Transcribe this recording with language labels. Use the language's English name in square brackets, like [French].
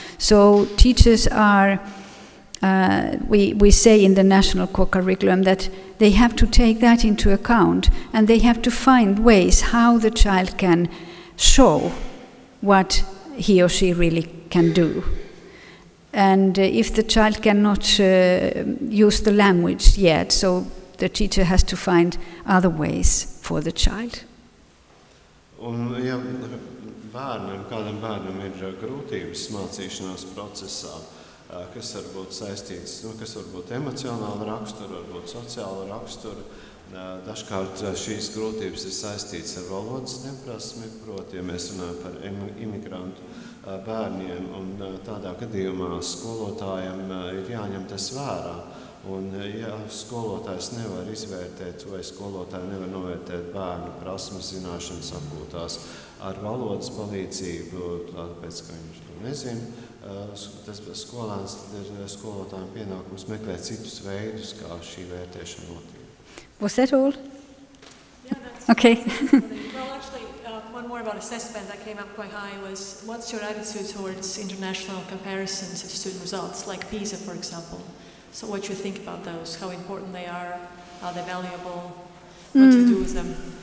[English] So teachers are, we say in the national core curriculum that they have to take that into account, and they have to find ways how the child can show what he or she really can do. And if the child cannot use the language yet, so the teacher has to find other ways for the child. [Latvian] Un, ja kādam bērnam ir grūtības mācīšanās procesā, kas var būt saistīts, kas var būt emocionāla rakstura, var būt sociāla rakstura, dažkārt šīs grūtības ir saistītas ar valodas neprasmi, proti, ja mēs runājam par imigrantu bērniem, un tādā gadījumā skolotājiem ir jāņem tas vērā. Un, ja skolotājs nevar izvērtēt vai skolotāji nevar novērtēt bērnu prasmes, zināšanas apgūtās ar valodas palīdzību, tāpēc, ka viņš to nezina, tas skolēns ir skolotājiem pienākums meklēt citus veidus, kā šī vērtēšana notiek. [English] Was that all? Yeah, that's okay. Well, actually, one more about assessment that came up quite high was, what's your attitude towards international comparisons of student results, like PISA, for example? So what you think about those, how important they are they valuable, what you do with them?